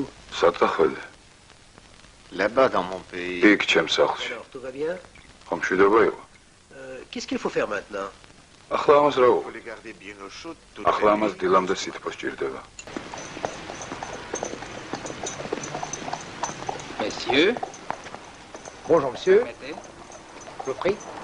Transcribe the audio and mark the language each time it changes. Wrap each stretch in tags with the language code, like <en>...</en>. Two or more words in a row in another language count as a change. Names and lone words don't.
<ka>სათახველი.</ka> <fr>Là-bas dans mon pays.</fr> <ka>იქ ჩემს სახლში.</ka> <fr>Alors, tout va bien?</fr> <ka>ხომშვიდობა იყო.</ka> <fr>Qu'est-ce qu'il faut faire maintenant?</fr> <ka>ახლა ამას რა</ka> <fr>Faut</fr> <ka>ვუყო?</ka> <fr>les garder bien au chaud.</fr> <ka>ახლა ამას დილამდე სითბო სჭირდება.</ka> <fr>Messieurs, Bonjour monsieur. mettez. Je vous prie.</fr>